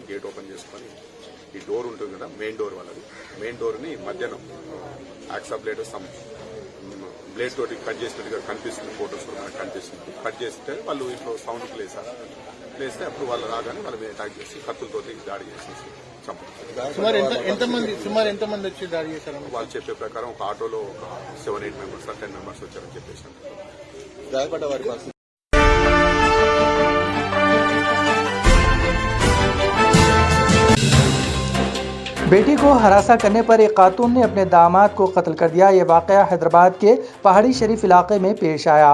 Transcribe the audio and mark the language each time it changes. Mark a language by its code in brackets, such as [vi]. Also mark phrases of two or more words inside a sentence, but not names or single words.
[te] గేట్ ఓపెన్ చేసుకొని ఈ డోర్ ఉంటుంది కదా, [en] main door [te] వాళ్ళది, [en] main doorni [te] మధ్యాహ్నం [en] hacksaw blade blade [te] తోటి కట్ చేసినట్టుగా కనిపిస్తుంది. ఫోటోస్ కూడా మనకు కనిపిస్తుంది. కట్ చేస్తే వాళ్ళు ఇంట్లో సౌండ్కి లేస్తే అప్పుడు వాళ్ళు రాగానే వాళ్ళ మీద అటాక్ చేసి కత్తులతోటి దాడి చేసేసి చంపుతారు. సుమారు ఎంతమంది వచ్చి దాడి చేశారు? వాళ్ళు చెప్పే ప్రకారం ఒక ఆటోలో ఒక 7-8 మెంబర్స్ 10 మెంబర్స్ వచ్చారని చెప్పేసి. [ur] بیٹی کو ہراساں کرنے پر ایک خاتون نے اپنے داماد کو قتل کر دیا۔ یہ واقعہ حیدرآباد کے پہاڑی شریف علاقے میں پیش آیا۔